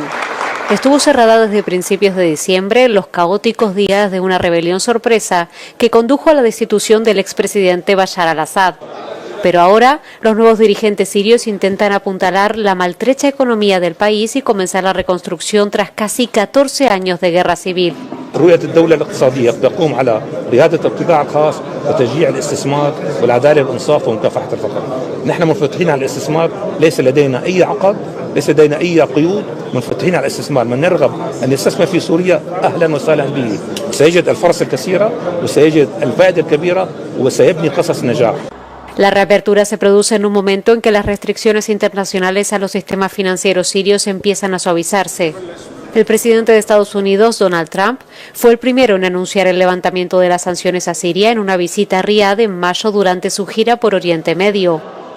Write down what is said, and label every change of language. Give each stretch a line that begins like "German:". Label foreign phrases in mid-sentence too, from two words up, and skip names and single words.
Spanish: Estuvo cerrada desde principios de diciembre, los caóticos días de una rebelión sorpresa que condujo a la destitución del expresidente Bashar al-Assad. Pero ahora, los nuevos dirigentes sirios intentan apuntalar la maltrecha economía del país y comenzar la reconstrucción tras casi 14 años de guerra civil.
Arabic: رؤية الدولة الاقتصادية تقوم على ريادة القطاع الخاص وتشجيع الاستثمار والعدالة والإنصاف ومكافحة الفقر. نحن منفتحين على الاستثمار، ليس لدينا أي عقد، ليس لدينا أي قيود، منفتحين على الاستثمار، من نرغب أن يستثمر في سوريا أهلا وسهلا به، سيجد الفرص الكثيرة وسيجد الفائدة الكبيرة وسيبني قصص نجاح.
Spanish: La reapertura se produce en un momento en que las restricciones internacionales a los sistemas financieros sirios empiezan a suavizarse. El presidente de Estados Unidos, Donald Trump, fue el primero en anunciar el levantamiento de las sanciones a Siria en una visita a Riad en mayo durante su gira por Oriente Medio.